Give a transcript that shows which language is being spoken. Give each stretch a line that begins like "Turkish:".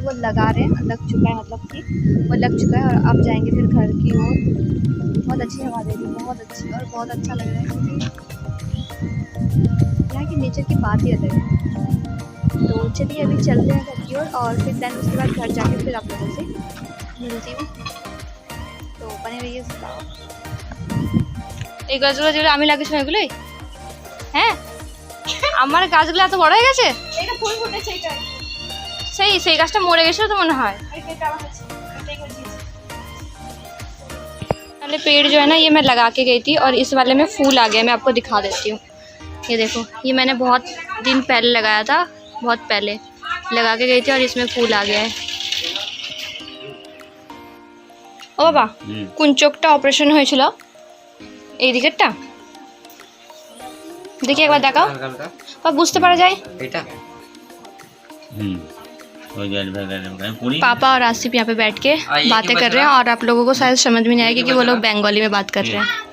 Hindi: वो लगा रहे हैं, लग चुका है, मतलब कि वो लग चुका है। और अब जाएंगे फिर घर की ओर। बहुत अच्छी हवा दे रही है, बहुत अच्छी, और बहुत अच्छा लग रहा है क्योंकि यहाँ की नेचर की बात ही अलग है। तो चलिए अभी चलते हैं घर की ओर और फिर देन उसके बाद घर जाके फिर आप लोगों से मिलती हूँ। तो बने रहिए।
Bangla: এই গাছগুলো যেগুলো আমি লাগিয়েছি এগুলোই হ্যাঁ আমার গাছগুলো এত বড় হয়ে গেছে এটা ফুল ফুটেছে এটাই সেই গাছটা মরে গেছিল তো মনে হয়
Hindi: पहले पेड़ जो है ना ये मैं लगा के गई थी और इस वाले में फूल आ गया। मैं आपको दिखा देती हूँ। ये देखो ये मैंने बहुत दिन पहले लगाया था, बहुत पहले लगा के गई थी और इसमें फूल आ गया है।
Bangla: ও বাবা কোন চোখটা অপারেশন হয়েছিল এই দিকেরটা দেখি একবার দেখাও বা বুঝতে পারা যায় এটা।
Hindi: पापा और आसिफ यहाँ पे बैठ के बातें कर रहे हैं और आप लोगों को शायद समझ में नहीं आएगी कि वो लोग बंगाली में बात कर रहे हैं।